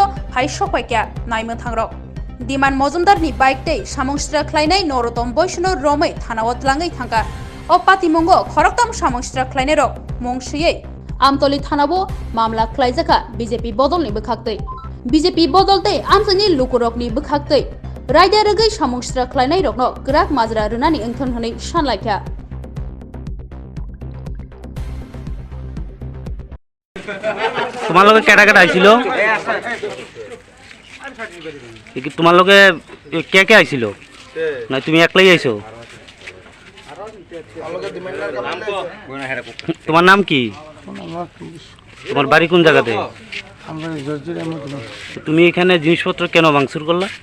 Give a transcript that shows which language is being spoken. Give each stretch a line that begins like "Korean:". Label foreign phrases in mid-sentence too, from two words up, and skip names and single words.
Kok Borok: hai sokpaikya naima thangrok Diman Mozumdar ni bike te samongstra khlainai Norotom Boisno Romai thanawot langai thanga O Patimongo Khoroktam samongstra khlainero Mongshiyei Amtoli Thanabo Mamla Klaijaka BJP Bodolni Bukhaktei BJP Bodolte Amsani Lukurokni Bukhaktei Raida Ragai Samongstra Klainai Rokno Grak Majra Runani Engthon Honei Sanlaikya
Bangla: তোমার লগে কেটা কেটা আইছিল কি তোমার লগে কে কে আইছিল না তুমি একলাই আইছো তোমার নাম কি তোমার বাড়ি কোন জায়গাতে তুমি এখানে জিনিসপত্র কেন ভাঙচুর করলা